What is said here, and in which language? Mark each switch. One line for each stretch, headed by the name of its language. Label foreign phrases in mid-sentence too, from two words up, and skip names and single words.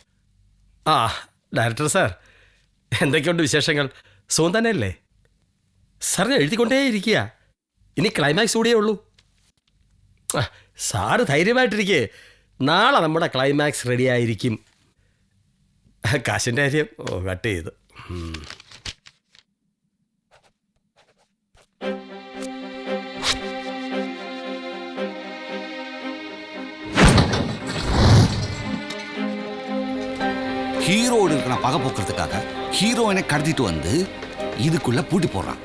English: director sir,
Malayalam: എന്തൊക്കെയുണ്ട് വിശേഷങ്ങൾ? സുഖം തന്നെയല്ലേ? സാർ ഞാൻ എഴുതിക്കൊണ്ടേ ഇരിക്കുക. ഇനി ക്ലൈമാക്സ് കൂടിയേ ഉള്ളൂ. സാറ് ധൈര്യമായിട്ടിരിക്കേ, നാളെ നമ്മുടെ
English: climax ready
Malayalam: ആയിരിക്കും. കാശിൻ്റെ കാര്യം കട്ട് ചെയ്തു. ஹீரோடு இருக்கிற பகை போக்குறதுக்காக ஹீரோயினை கடத்திட்டு வந்து இதுக்குள்ள பூட்டி போடுறான்.